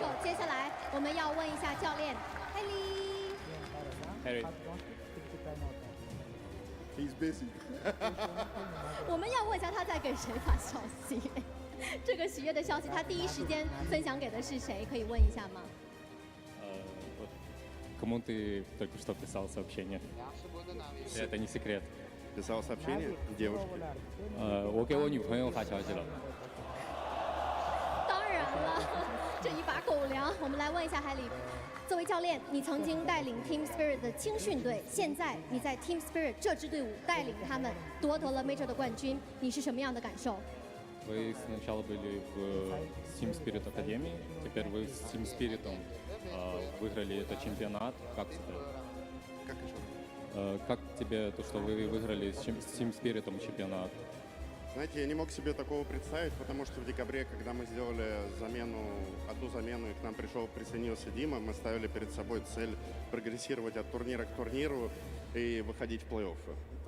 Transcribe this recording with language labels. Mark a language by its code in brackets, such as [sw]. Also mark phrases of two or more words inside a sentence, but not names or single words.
[zh] 接下来我们要问一下教练 Harry。 [en] He's busy [zh] 我们要问一下他在给谁发消息？这个喜悦的消息，他第一时间分享给的是谁？可以问一下吗？ [ru] Кому ты только что писал сообщение? Это не секрет. Писал сообщение девушке? [zh] 我给我女朋友发消息了。当然了，这一把狗粮。我们来问一下海里，作为教练，你曾经带领 Team Spirit 的青训队，现在你在 Team Spirit 这支队伍带领他们夺得了 Major 的冠军，你是什么样的感受？ [ru] Вы сначала были в Team Spirit Академии, теперь вы с Team Spirit выиграли этот чемпионат. Как тебе? Как тебе то, что вы выиграли с Team Spirit чемпионат? Знаете, я не мог себе такого представить, потому что в декабре, когда мы сделали одну замену, и к нам присоединился Дима, мы ставили перед собой цель прогрессировать от турнира к турниру и выходить в плей-оффы.